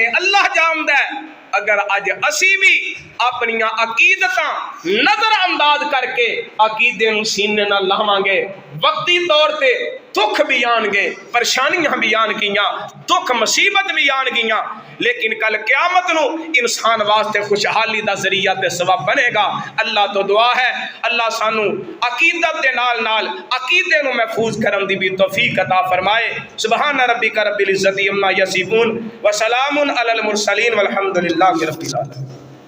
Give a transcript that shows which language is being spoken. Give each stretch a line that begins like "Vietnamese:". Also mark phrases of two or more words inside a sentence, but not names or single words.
Punjabi: اللہ جاندا ہے اگر اج اسیں بھی اپنیاں عقیدتاں نظر انداز کر کے عقیدے نوں سینے نال لاواں گے، وقتی طور تے دکھ بھی آن گے، پریشانیاں بھی آن گیاں، دکھ مصیبت بھی آن گیاں، لیکن کل قیامت نوں انسان واسطے خوشحالی دا ذریعہ تے سبب بنے گا. اللہ توں دعا ہے اللہ سانوں عقیدت دے نال نال عقیدے نوں محفوظ کرن دی بھی توفیق عطا فرمائے.
Arabic: سبحان ربك رب العزة عما يصفون وسلام على المرسلين والحمد لله رب العالمين.